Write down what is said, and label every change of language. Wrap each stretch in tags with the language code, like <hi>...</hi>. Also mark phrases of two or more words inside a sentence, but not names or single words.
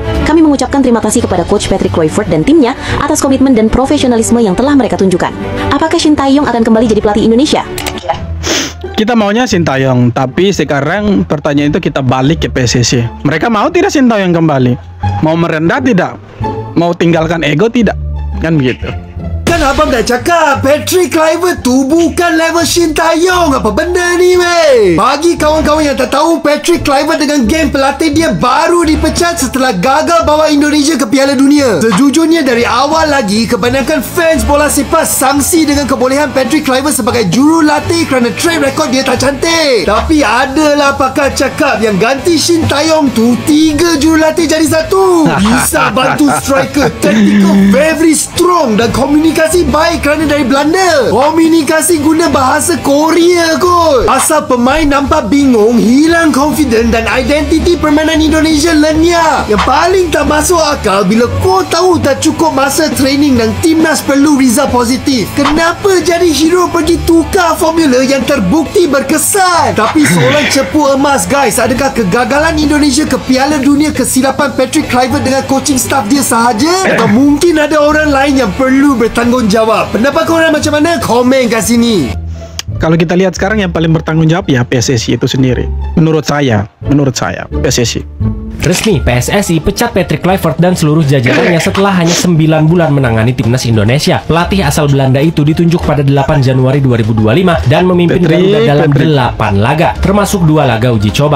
<id>Kami mengucapkan terima kasih kepada Coach Patrick Kluivert dan timnya atas komitmen dan profesionalisme yang telah mereka tunjukkan. Apakah Shin Tae-yong akan kembali jadi pelatih Indonesia? Kita maunya Shin Tae-yong, tapi sekarang pertanyaan itu kita balik ke PSSI. Mereka mau tidak Shin Tae-yong kembali? Mau merendah tidak? Mau tinggalkan ego tidak? Kan begitu.</id> <ms>Kan abang dah cakap Patrick Kluivert tu bukan level Shin Tae-yong. Apa benda ni weh? Bagi kawan-kawan yang tak tahu, Patrick Kluivert dengan geng pelatih dia baru dipecat setelah gagal bawa Indonesia ke Piala Dunia. Sejujurnya dari awal lagi, kebanyakan fans bola sepak sangsi dengan kebolehan Patrick Kluivert sebagai jurulatih kerana</ms> <en>track record</en> <ms>dia tak cantik. Tapi adalah pakar cakap yang ganti Shin Tae-yong tu 3 jurulatih jadi 1. Bisa bantu striker,</ms> <en>tactical very strong</en> <ms>dan komunikasi baik kerana dari Belanda. Komunikasi guna bahasa Korea kot. Asal pemain nampak bingung, hilang confident dan identiti permainan Indonesia lenyap. Yang paling tak masuk akal bila kau tahu tak cukup masa training dan timnas perlu result positif. Kenapa jadi hero pergi tukar formula yang terbukti berkesan? Tapi soalan cepu emas guys, adakah kegagalan Indonesia ke Piala Dunia kesilapan Patrick Kluivert dengan</ms> <en>coaching staff</en> <ms>dia sahaja? Atau mungkin ada orang lain yang perlu bertanggungjawab? Pendapat korang macam mana? Komen kat sini.</ms> <id>Kalau kita lihat sekarang yang paling bertanggung jawab ya PSSI itu sendiri. Menurut saya PSSI. Resmi, PSSI pecat Patrick Kluivert dan seluruh jajarannya setelah hanya 9 bulan menangani timnas Indonesia. Pelatih asal Belanda itu ditunjuk pada 8 Januari 2025 dan memimpin Garuda dalam 8 laga, termasuk 2 laga uji coba.</id>